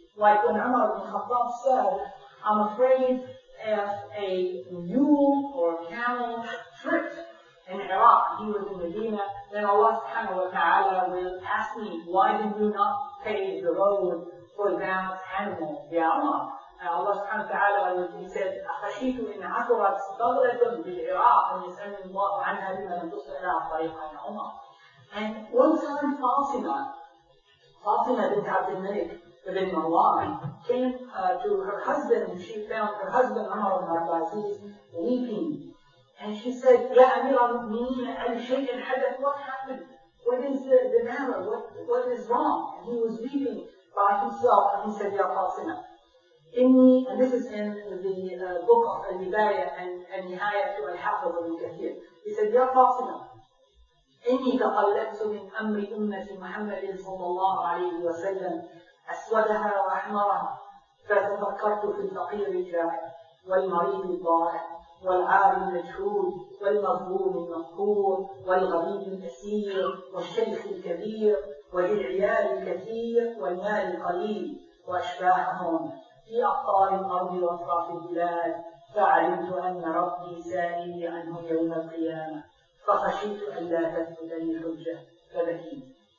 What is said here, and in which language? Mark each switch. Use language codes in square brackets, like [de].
[en] Like when Umar bin Khattab said, I'm afraid if a mule or camel tripped in Iraq, he was in Medina, then Allah subhanahu wa ta'ala will ask me, why did you not pave the road for that animal? Ya Umar. And Allah subhanahu wa ta'ala, he said, [ar] أَخَشِيتُ إِنْ عَثُرَتْ بَغْلَةٌ بِالْعِرَاقِ أَنْ يَسْأَلْنِ اللَّهُ عَنْهَا لِمَا لَمْ تُصْلِحْ عَلَى طَرِيقَ يَا عُمَرَ. [en] And one time Fatima bint Abdul Malik ibn Marwan came to her husband, and she found her husband, Umar bin Abdul-Aziz, weeping. And she said, Ya Amir al-Mu'mineen, al-Shay'in hadath, what happened? What is the matter? What is wrong? And he was weeping by himself, and he said, Ya Fatima, Inni, and this is in the book of Al-Bidayah and Nihayah to Al-Hafiz ibn Kathir. He said, [ar] Ya Fatima, إني تقلدت من أمر أمة محمد صلى الله عليه وسلم أسودها وأحمرها فتفكرت في الفقير الجائع والمريض الضائع والعار المجهول والمظلوم المذكور والغريب الأسير والشيخ الكبير وذي العيال الكثير والمال القليل وأشباههم في أقطار الأرض وأطراف البلاد فعلمت أن ربي سائلي عنهم يوم القيامة فخشيت ألا تثبت لي حجة فبكيت.